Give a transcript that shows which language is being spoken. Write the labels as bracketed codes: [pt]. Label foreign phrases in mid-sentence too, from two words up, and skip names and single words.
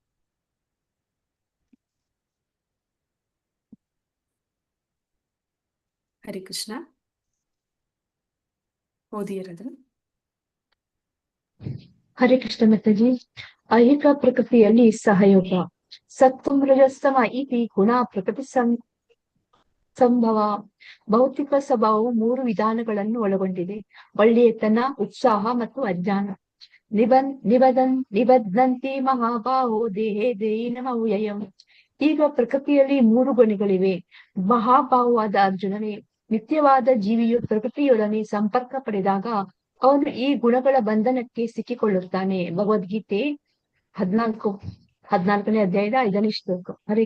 [kn] ಹರಿ ಕೃಷ್ಣ. ಓದಿ ಯಾರಾದ್ರೂ. ಹರೇ ಕೃಷ್ಣ ಮಾತಾಜಿ. ಐಹಿಕ ಪ್ರಕೃತಿಯಲ್ಲಿ ಸಹಯೋಗ. [sa] ಸತ್ವಂ ರಜಸ್ತಮ ಇತಿ ಗುಣ ಪ್ರಕೃತಿ ಸಂಭವ. [kn] ಭೌತಿಕ ಸ್ವಭಾವವು 3 ವಿಧಾನಗಳನ್ನು ಒಳಗೊಂಡಿದೆ: ಒಳ್ಳೆಯತನ, ಉತ್ಸಾಹ ಮತ್ತು ಅಜ್ಞಾನ. [sa] ನಿಬದ್ಧಂತಿ ಮಹಾಬಾಹೋ ದೇಹೇ ದೇಹಿನಮವ್ಯಯಂ. [kn] ಈಗ ಪ್ರಕೃತಿಯಲ್ಲಿ 3 ಗುಣಗಳಿವೆ. ಮಹಾಬಾಹುವಾದ ಅರ್ಜುನನೇ, ನಿತ್ಯವಾದ ಜೀವಿಯು ಪ್ರಕೃತಿಯೊಡನೆ ಸಂಪರ್ಕ ಪಡೆದಾಗ ಅವನು ಈ ಗುಣಗಳ ಬಂಧನಕ್ಕೆ ಸಿಕ್ಕಿಕೊಳ್ಳುತ್ತಾನೆ. ಭಗವದ್ಗೀತೆ 14ನೇ ಅಧ್ಯಾಯದ 5ನೇ ಶ್ಲೋಕ.